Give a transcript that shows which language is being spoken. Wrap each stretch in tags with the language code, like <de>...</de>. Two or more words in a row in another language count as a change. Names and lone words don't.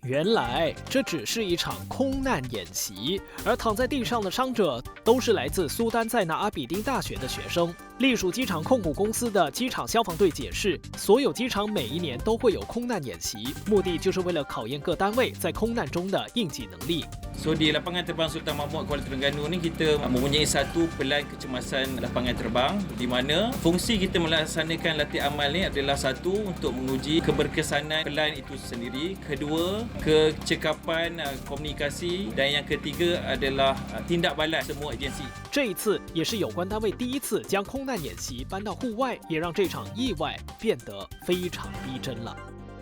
<zh>原来这只是一场空难演习，而躺在地上的伤者都是来自苏丹在那阿比丁大学的学生。隶属机场控股公司的机场消防队解释，所有机场每一年都会有空难演习，目的就是为了考验各单位在空难中的应急能力。</zh> <ms>So di lapangan terbang Sultan Mahmud Kuala Terengganu ni kita mempunyai satu pelan kecemasan lapangan terbang di mana fungsi kita melaksanakan latihan amal ni adalah satu untuk menguji keberkesanan pelan itu sendiri, kedua kecekapan komunikasi dan yang ketiga adalah tindak balas semua agensi.</ms> <zh>这一次也是有关单位第一次将空难演习搬到户外，也让这场意外变得非常逼真了。</zh>